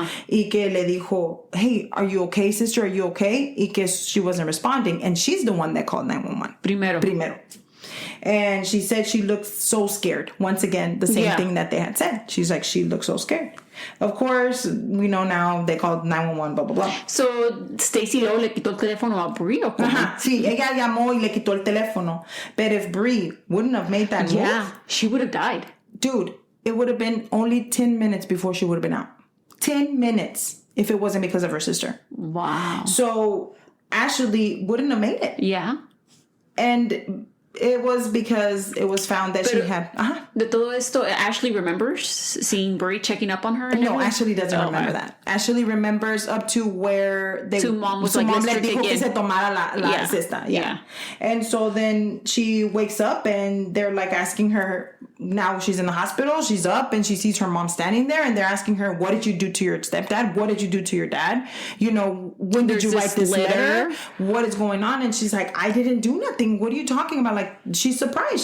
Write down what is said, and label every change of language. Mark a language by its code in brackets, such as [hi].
[es] Y que le dijo, [en] hey, are you okay, sister? Are you okay? [es] Y que [en] she wasn't responding. And she's the one that called 911. [es] Primero. [en] And she said she looked so scared. Once again, the same thing that they had said. She's like, she looked so scared. Of course, we know now they called 911, blah, blah, blah. [es] So, Stacey luego le quitó el teléfono a Bree, ¿o cómo? Sí, ella llamó y le quitó el teléfono. [en] But if Bree wouldn't have made that move... she would have died. Dude, it would have been only 10 minutes before she would have been out. 10 minutes if it wasn't because of her sister. Wow. So, Ashley wouldn't have made it. Yeah. And... it was because it was found that she had... [es] De todo esto, [en] Ashley remembers seeing Bree checking up on her? No, Ashley doesn't remember that. Ashley remembers up to where su mom was like, [es] le dijo que se tomara la cesta. [en] Yeah. And so then she wakes up and they're like asking her... Now she's in the hospital. She's up and she sees her mom standing there and they're asking her, what did you do to your stepdad? What did you do to your dad? When did you write this letter? What is going on? And she's like, I didn't do nothing. What are you talking about? Like, she's surprised.